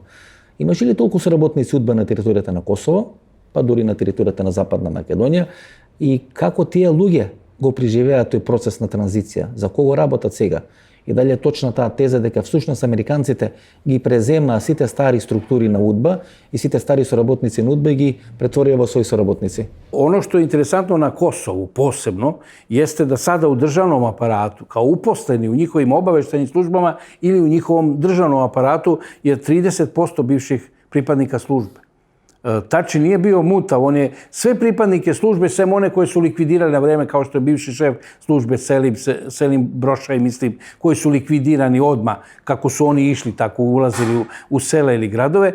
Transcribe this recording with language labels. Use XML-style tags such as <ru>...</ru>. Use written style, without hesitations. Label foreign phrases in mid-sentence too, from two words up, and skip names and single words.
<mk>Имаше ли толку соработници удба на територијата на Косово, па дури на територијата на Западна Македонија, и како тие луѓе го преживеаат тој процес на транзиција, за кого работат сега? И дали е точна таа теза дека всушност американците ги презема сите стари структури на удба и сите стари соработници на удба и ги претворија во своји соработници?</mk> <sr>Ono što je interesantno na Kosovu posebno jeste da sada u državnom aparatu, kao uposleni u njihovim obaveštajnim službama ili u njihovom državnom aparatu je 30% bivših pripadnika službe. Tači nije bio mutav, on je sve pripadnike službe, sem one koje su likvidirali na vreme, kao što je bivši šef službe Selim Brošaj, mislim, koji su likvidirani odmah, kako su oni išli, tako ulazili u sela ili gradove.</sr>